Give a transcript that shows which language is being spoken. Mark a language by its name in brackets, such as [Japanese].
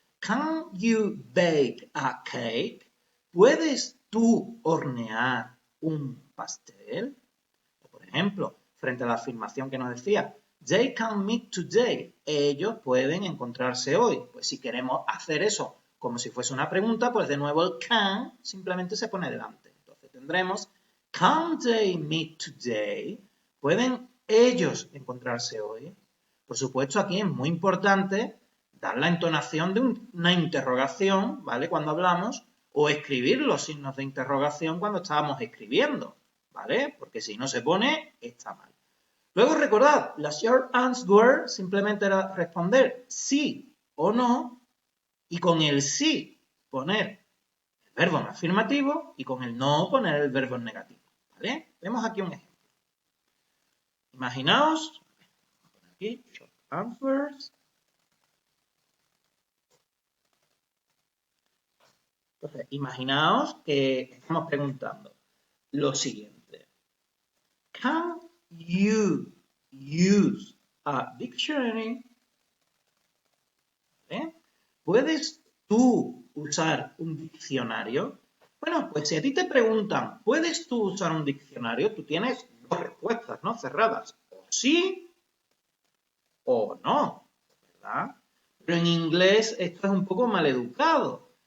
[English] Can you bake a cake? [Spanish] ¿Puedes tú hornear un pastel? O por ejemplo, frente a la afirmación que nos decía, [English] they can meet today. [Spanish] Ellos pueden encontrarse hoy. Pues si queremos hacer eso como si fuese una pregunta, pues de nuevo el can simplemente se pone delante. Entonces tendremos, [English] can they meet today? [Spanish] ¿Pueden ellos encontrarse hoy? Por supuesto, aquí es muy importante dar la entonación de una interrogación, ¿vale? Cuando hablamos, o escribir los signos de interrogación cuando estábamos escribiendo, ¿vale? Porque si no se pone, está mal. Luego recordad, la short answer simplemente era responder sí o no, y con el sí poner el verbo en afirmativo y con el no poner el verbo en negativo, ¿vale? Vemos aquí un ejemplo. Imaginaos, aquí, short answers. Entonces, imaginaos que estamos preguntando lo siguiente. [English] Can you use a dictionary? ¿Eh? [Spanish] ¿Puedes tú usar un diccionario? Bueno, pues si a ti te preguntan, ¿puedes tú usar un diccionario? Tú tienes dos respuestas, ¿no? Cerradas. O sí o no, ¿verdad? Pero en inglés esto es un poco maleducado.